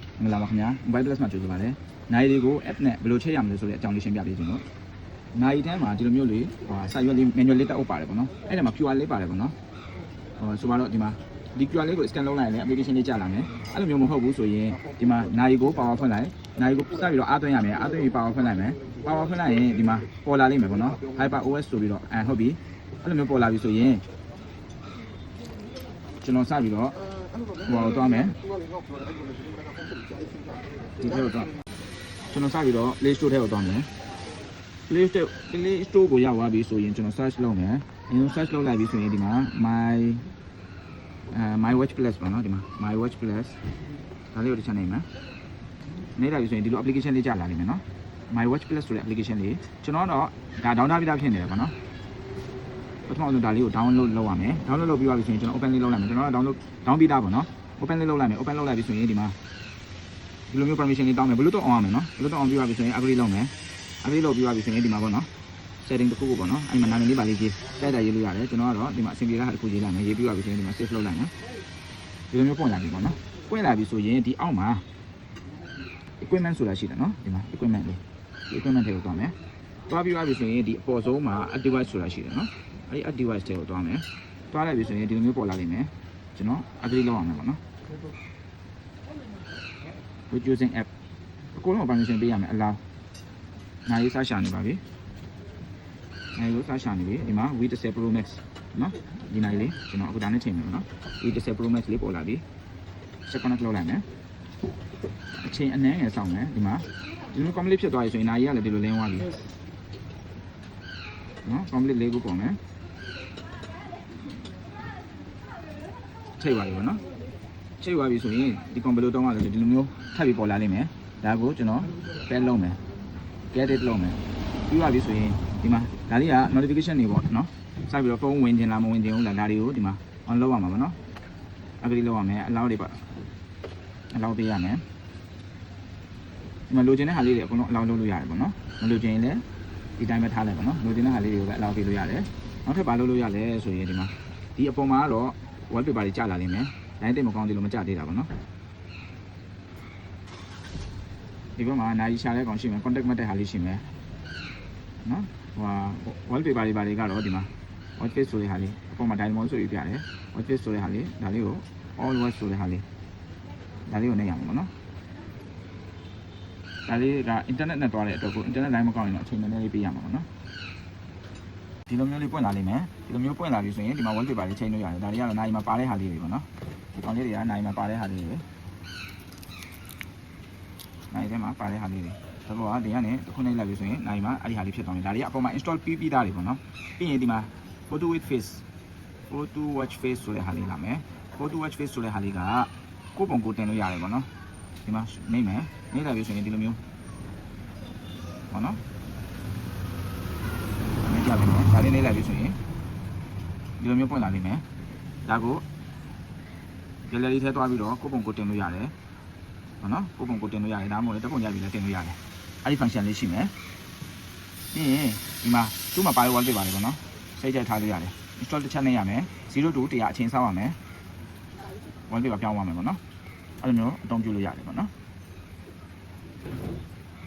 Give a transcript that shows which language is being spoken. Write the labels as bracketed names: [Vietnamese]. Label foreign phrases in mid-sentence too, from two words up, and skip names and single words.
[Burmese] မင်္ဂလာပါခင်ဗျာ Mobile Plus မှာကြိုဆိုပါရစေ။နိုင်လေးကို app နဲ့ဘယ်လိုချိန်ရမလဲဆိုတဲ့အကြောင်းလေးရှင်းပြပေးခြင်းလို့နိုင်ထဲမှာဒီလိုမျိုးလေးစာရွက်လေး manual လေးတက်အုပ်ပါတယ်ပေါ့နော်။အဲ့ဒါမှာ QR လေးပါတယ်ပေါ့နော်။ဆိုတော့ဒီမှာဒီ QR လေးကို scan လုပ်လိုက်ရင်လည်း application လေးကြာလာမယ်။အဲ့လိုမျိုးမဟုတ်ဘူးဆိုရင်ဒီမှာနိုင်ကို power ဖွင့်လိုက်နိုင်ကိုစပြီးတော့အားသွင်းရမယ်အားသွင်းပြီး power ဖွင့်လိုက်မယ် power ဖွင့်လိုက်ရင်ဒီမှာပေါ်လာလိမ့်မယ်ပေါ့နော် Hyper OS ဆိုပြီးတော့ဟုတ်ပြီအဲ့လိုမျိုးပေါ်လာပြီဆိုရင်ကျွန်တော်စပြီးတော့ဟိုတော့မယ် ဒီထဲတော့ကျွန်တော်စပြီးတော့ Play Store ထဲကိုသွားမယ် Play Store ကိုရောက်သွားပြီဆိုရင်ကျွန်တော် search လုပ်မယ်အရင် search လုပ်လိုက်ပြီဆိုရင်ဒီမှာ my watch plus ပေါ့နော်ဒီမှာ my watch plus ဒါလေးကိုတစ်ချက်နေမယ်နေတာပြီဆိုရင်ဒီလို application လေးကြာလာနေမယ်နော် my watch plus ဆိုတဲ့ application လေးကျွန်တော်တော့ဒါ download ပြီးသားဖြစ်နေ တယ်ပေါ့နော်ပထမဆုံးဒါလေးကို download လုပ်ရမယ် download လုပ်ပြီးသွားပြီဆိုရင်ကျွန်တော် open လေးလုပ်လိုက်မယ်ကျွန်တော်တော့ down ပြီးသားပေါ့နော် open လေးလုပ်လိုက်မယ် open လုပ်လိုက်ပြီဆိုရင်ဒီမှာဒီလိုမျိုး permission လေးတော င်းမယ် [English] Bluetooth on [Burmese] ရမယ်နော် [English] Bluetooth on [Burmese] ပြီးသွားပြီဆိုရင် agree လုပ်မယ် agree လုပ်ပြီးသွားပြီဆိုရင်ဒီမှာပေါ့နော် setting တစ်ခုကိုပေါ့နော်အဲ့မှာနာမည်လေးပါလေးရေးတိုက်တာရေးလို့ရတယ်ကျွန်တော်ကတော့ဒီမှာအဆင်ပြေတာတစ်ခုရေးလိုက်မယ်ရေးပြီးသွားပြီဆိုရင်ဒီမှာ save လုပ်လိုက်မယ်ဒီလိုမျိုးပွင့်လာပြီပေါ့နော်ပွင့်လာပြီဆိုရင်ဒီအောက်မှာ equipment ဆိုတာရှိတယ်နော်ဒီမှာ equipment လေးဒီ equipment တွေကိုသွားမယ်သွားပြီးသွားပြီဆိုရင်ဒီအပေါ်ဆုံးမှာ [English] add device [Burmese] ဆိုတာရှိတယ်နော်အဲ့ဒီ [English] add device [Burmese] တွေကိုသွားမယ်သွားလိုက်ပြီဆိုရင်ဒီလိုမျိုးပေါ်လာလိမ့်မယ်ကျွန်တော် agree လုပ်အောင်မယ်ပေါ့နော် [English] with using app [Burmese] အကုန်လုံး permission ပေးရမယ် allow နိုင်ရေးစရှာနေပါပြီနိုင်လို့စရှာနေပြီဒီမှာ V10 Pro Max နော်ဒီနိုင်လေးကျွန်တော်အခုဒါနဲ့ချိန်မယ်ပေါ့နော် V10 Pro Max လေးပေါ်လာပြီ second လောက်လိုက်မယ်အချိန်အနည်းငယ်စောင့်မယ်ဒီမှာဒီလို complete ဖြစ်သွားပြီဆိုရင်နိုင်ရေးကလည်းဒီလိုလင်းသွားပြီ နော် complete လေးကိုပေါ်မယ်ချိန်ပါပြီပေါ့နော်ချိန်သွားပြီဆိုရင်ဒီ computer တောင်းရလို့ဒီလိုမျိုးထပ်ပြီးပေါ်လာလိမ့်မယ်ဒါကိုကျွန်တော် pair လုပ် မယ် [English] get it [Burmese] လုပ်မယ်ပြီးသွားပြီဆိုရင်ဒီမှာဒါလေးက notification တွေပေါ့နော်စပြီးတော့ဖုန်းဝင်ခြင်းလားမဝင်ခြင်းဘူးလားဒါတွေကိုဒီမှာ on လုပ်ရမှာပေါ့နော် agree လုပ်ရမယ် allow တွေပါ allow ပေးရမယ်ဒီမှာလိုချင်တဲ့ဟာလေးတွေအကုန်လုံး allow လုပ်လို့ရတယ်ပေါ့နော်မလိုချင်ရင်လည်းဒီတိုင်းပဲထားလိုက်ပေါ့နော်လိုချင်တဲ့ဟာလေးတွေကိုပဲ allow ပေးလို့ရတယ်နောက်ထပ်ဘာလုပ်လို့ရလဲဆိုရင်ဒီမှာဒီအပေါ်မှာတော့ wallpaper တွေကြာလာလိမ့်မယ်တိုင်းတိတ်မကောင်းသေးလို့မကြသေးတာပေါ့နော် ဒီဘက်မှာနိုင်ရှာတဲ့ကောင်ရှိမယ် contact မှတ်တဲ့ဟာလေးရှိမယ်နော်ဟို wallpaper တွေဘာတွေကတော့ဒီမှာ [English] watch face [Burmese] ဆိုတဲ့ဟာလေးအပေါ်မှာ diamond ဆိုပြီးပြတယ် [English] watch face [Burmese] ဆိုတဲ့ဟာလေးဒါလေးကို [English] all watch [Burmese] ဆိုတဲ့ဟာလေးဒါလေးကိုနှိပ်ရမှာပေါ့နော် ဒါလေးက internet နဲ့တွားတဲ့အတွက်ကို internet line မကောင်းရင်တော့အချိန်နည်းနည်းလေးပေးရမှာပေါ့နော်ဒီလိုမျိုးလေးပွင့်လာလိမ့်မယ်ဒီလိုမျိုးပွင့်လာပြီဆိုရင်ဒီမှာ wallpaper လေးချိန်လို့ရတယ်ဒါတွေကတော့နိုင်မှာပါတဲ့ဟာလေးတွေပေါ့နော်ဒီကောင်လေးတွေကနိုင်မှာပါတဲ့ဟာလေးတွေ နိုင်ထဲမှာပါတဲ့ဟာလေးတွေဒါပေါ့ဒီကနေတစ်ခုနှိပ်လိုက်ပြီဆိုရင်နိုင်မှာအဲ့ဒီဟာလေးဖြစ်သွားပြီဒါတွေကအပေါ်မှာ install ပြီးသားတွေပေါ့နော်ပြီးရင်ဒီမှာ [English] photo with face photo watch face [Burmese] ဆိုတဲ့ဟာလေးလာမယ် [English] photo watch face [Burmese] ဆိုတဲ့ဟာလေးကကိုယ့်ပုံကိုတင်လို့ရတယ်ပေါ့နော်ဒီမှာနှိပ်မယ်နှိပ်လိုက်ပြီဆိုရင်ဒီလိုမျိုးပေါ့နော် နှိပ်ကြပြီနော်ဒါလေးနှိပ်လိုက်ပြီဆိုရင်ဒီလိုမျိုးပွင့်လာလိမ့်မယ်ဒါကို gallery ထဲသွားပြီးတော့ကိုယ့်ပုံကိုတင်လို့ရတယ်ပေါ့နော်ကိုယ့်ပုံကိုတင်လို့ရတယ်ဒါမှမဟုတ်လည်းတစ်ပုံရပြီလည်းတင်လို့ရတယ်အဲ့ဒီ function လေးရှိမယ်ပြီးရင်ဒီမှာသူ့မှာပါရ wallpaper တွေပေါ့နော်စိတ်ကြိုက်ထားလို့ရတယ် install တစ်ချက်နဲ့ရမယ်0 to 100အချိန်စောင့်ရမယ် wallpaper ပြောင်းသွားမယ်ပေါ့နော်အဲ့လိုမျိုးအသုံးပြုလို့ရတယ်ပေါ့နော်